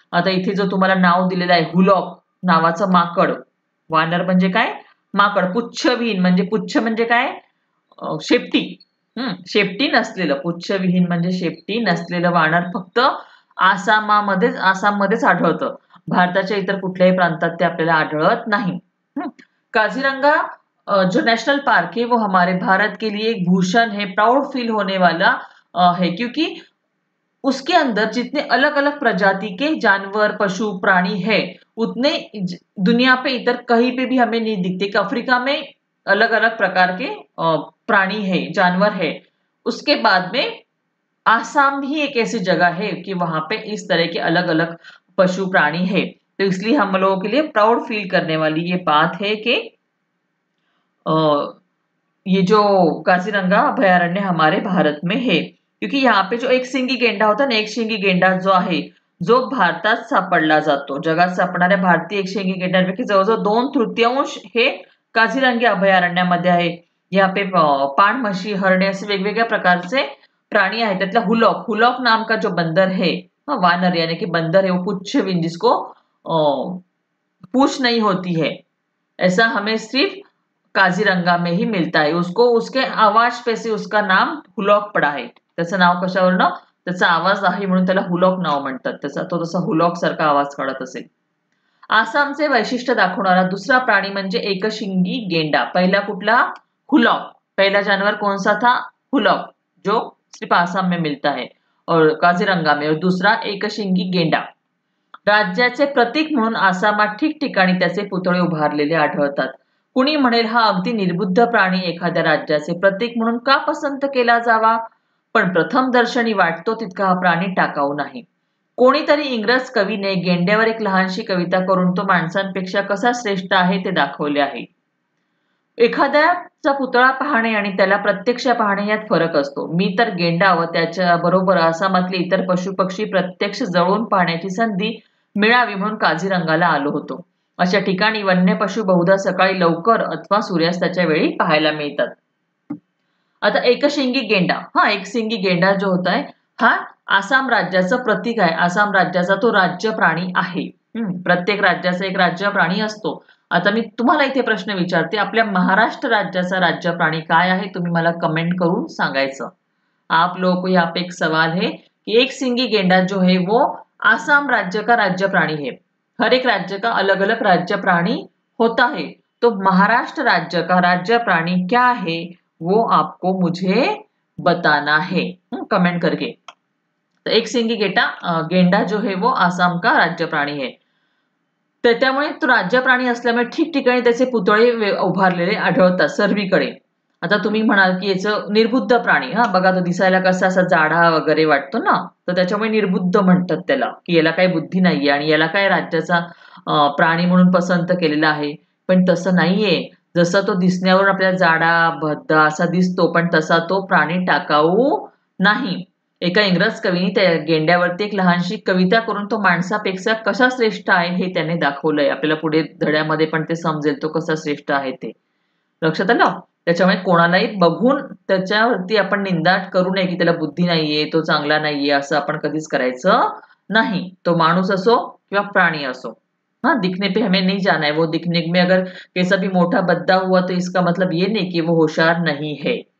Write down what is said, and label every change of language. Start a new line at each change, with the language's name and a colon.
Marathi: आता इथे जो तुम्हाला नाव दिलेलं आहे हुलॉक नावाचं माकड, वानर म्हणजे काय, माकड. पुच्छविहीन म्हणजे पुच्छ म्हणजे काय, शेपटी. शेपटी नसलेलं, पुच्छविहीन म्हणजे शेपटी नसलेलं वानर फक्त आसाममध्येच आढळतं. भारताच्या इतर कुठल्याही प्रांतात ते आपल्याला आढळत नाही.
Hindi: काझीरंगा जो नेशनल पार्क है वो हमारे भारत के लिए एक भूषण है, प्राउड फील होने वाला है, क्योंकि उसके अंदर जितने अलग अलग प्रजाति के जानवर पशु प्राणी है उतने दुनिया पे इतर कहीं पे भी हमें नहीं दिखते। कि अफ्रीका में अलग अलग प्रकार के प्राणी है, जानवर है, उसके बाद में आसाम ही एक ऐसी जगह है कि वहां पे इस तरह के अलग अलग पशु प्राणी है। तो इसलिए हम लोगों के लिए प्राउड फील करने वाली ये बात है कि ये जो काजीरंगा अभयारण्य हमारे भारत में है, क्योंकि यहाँ पे जो एक सिंगी गेंडा होता ना, एक शिंगी गेंडा
Marathi: जो आहे जो भारतात सापडला जातो, जगात सापडणाऱ्या भारतीय एकशिंगी गेंड्यांपैकी जवळजवळ 2/3 हे काझीरंगा अभयारण्यामध्ये आहे.
Hindi: यहाँ पे
Marathi: पाण म्हशी, हरणे असे वेगवेगळ्या प्रकारचे प्राणी आहेत. त्यातला
Hindi: हुलॉक, हुलॉक नाम का जो बंदर है, वानर यानी कि बंदर है, वो पुच्छविहीन जिसको पूछ नहीं होती है, ऐसा हमें सिर्फ काझीरंगा में ही मिलता है. उसको उसके आवाज पे से उसका नाम हुलॉक पडा आहे.
Marathi: त्याचं नाव कशावरनं, त्याचा आवाज आहे म्हणून त्याला हुलॉक नाव म्हणतात. त्याचा तो तसा हुलॉक सारखा आवाज काढत असेल. आसामचे वैशिष्ट्य दाखवणारा दुसरा प्राणी म्हणजे एकशिंगी गेंडा. पहिला कुठला, हुलॉक.
Hindi: पहला जानवर कौन सा था, हुलॉक, जो सिर्फ आसाम में मिलता है और काझीरंगा में. और दूसरा एकशिंगी गेंडा.
Marathi: राज्याचे प्रतीक म्हणून आसामात ठिकठिकाणी त्याचे पुतळे उभारलेले आढळतात. कुणी म्हणेल हा अगदी निर्बुद्ध प्राणी एखाद्या राज्याचे प्रतीक म्हणून का पसंत केला जावा, पण प्रथम दर्शनी वाटतो तितका हा प्राणी टाकाऊ नाही. कोणीतरी इंग्रज कवीने गेंड्यावर एक लहानशी कविता करून तो माणसांपेक्षा कसा श्रेष्ठ आहे ते दाखवले आहे. एखाद्याचा पुतळा पाहणे आणि त्याला प्रत्यक्ष पाहणे यात फरक असतो. मी तर गेंडा व त्याच्या बरोबर आसामातले इतर पशुपक्षी प्रत्यक्ष जवळून पाहण्याची संधी मिळावी म्हणून काझीरंगाला आलो होतो. अशा ठिकाणी वन्य पशु बहुधा सकाळी लवकर अथवा सूर्यास्ताच्या वेळी पाहायला मिळतात. आता एकशिंगी गेंडा, एकशिंगी गेंडा
Hindi: जो होता है
Marathi: हा आसाम राज्याचं प्रतीक आहे. आसाम राज्याचा तो राज्य प्राणी आहे. प्रत्येक राज्याचा एक राज्य प्राणी असतो. आता मी तुम्हाला इथे प्रश्न विचारते, आपल्या महाराष्ट्र राज्याचा राज्य प्राणी काय आहे, तुम्ही मला कमेंट करून सांगायचं.
Hindi: आप लोगों को यहाँ पे एक सवाल है कि एक सिंगी गेंडा जो है वो आसाम राज्य का राज्य प्राणी है. हर एक राज्य का अलग अलग राज्य प्राणी होता है, तो महाराष्ट्र राज्य का राज्य प्राणी क्या है वो आपको मुझे बताना है कमेंट करके. तो एक सिंगी गेंडा जो है वो आसाम का राज्य प्राणी है.
Marathi: त्यामुळे तो राज्य प्राणी असल्यामुळे ठिकठिकाणी त्याचे पुतळे उभारलेले आढळतात सर्वीकडे. आता तुम्ही म्हणाल की याचं निर्बुद्ध प्राणी, बघा तो दिसायला कसा असा जाडा वगैरे वाटतो ना, तर त्याच्यामुळे निर्बुद्ध म्हणतात त्याला, की याला काही बुद्धी नाहीये आणि याला काय राज्याचा प्राणी म्हणून पसंत केलेला आहे. पण तसं नाहीये. जसा तो दिसण्यावरून आपल्याला जाडा भद्दा असा दिसतो, पण तसा तो प्राणी टाकाऊ नाही. एका इंग्रज कवीने त्या गेंड्यावरती एक लहानशी कविता करून तो माणसापेक्षा कसा श्रेष्ठ आहे हे त्याने दाखवलंय. आपल्याला पुढे धड्यामध्ये पण ते समजेल तो कसा श्रेष्ठ आहे ते. लक्षात आलं. त्याच्यामुळे कोणालाही बघून त्याच्यावरती आपण निंदा करू नये की त्याला बुद्धी नाहीये, तो चांगला नाहीये, असं आपण कधीच करायचं नाही. तो माणूस असो किंवा प्राणी असो.
Hindi: दिखने पे हमें नहीं जाना है. वो दिखने में अगर कैसा भी मोटा बद्दा हुआ तो इसका मतलब ये नहीं कि वो होशियार नहीं है.